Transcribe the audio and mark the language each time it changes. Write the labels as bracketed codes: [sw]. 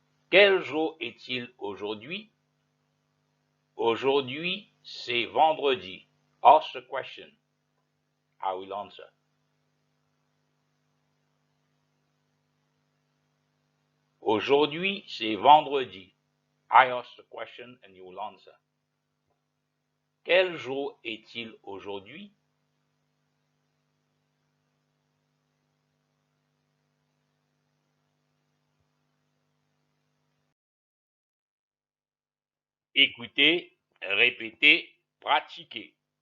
[fr] Quel jour est-il aujourd'hui? Aujourd'hui, c'est vendredi. [en] Ask the question. I will answer. [fr] Aujourd'hui, c'est vendredi. [en] I ask the question and you will answer. [fr] Quel jour est-il aujourd'hui? Écoutez, répétez, pratiquez.